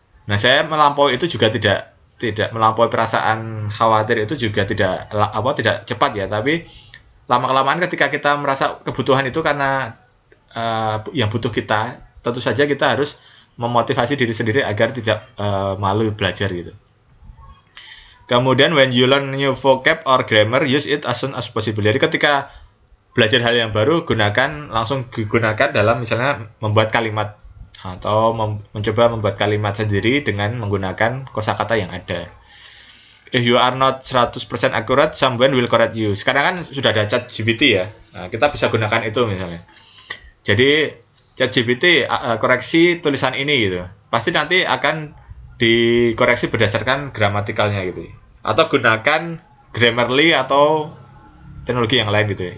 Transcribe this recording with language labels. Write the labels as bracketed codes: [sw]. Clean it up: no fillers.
[id] Nah, saya melampaui itu juga tidak melampaui perasaan khawatir itu juga tidak cepat ya, tapi lama-kelamaan ketika kita merasa kebutuhan itu karena yang butuh kita, tentu saja kita harus memotivasi diri sendiri agar tidak malu belajar gitu. [en] Kemudian when you learn new vocab or grammar, use it as soon as possible. [id] Jadi ketika belajar hal yang baru, langsung digunakan dalam misalnya membuat kalimat atau mencoba membuat kalimat sendiri dengan menggunakan kosakata yang ada. [en] If you are not 100% accurate, someone will correct you. [id] Sekarang kan sudah ada ChatGPT ya. Nah, kita bisa gunakan itu misalnya. Jadi ChatGPT koreksi tulisan ini gitu. Pasti nanti akan dikoreksi berdasarkan gramatikalnya gitu. Atau gunakan Grammarly atau teknologi yang lain gitu ya.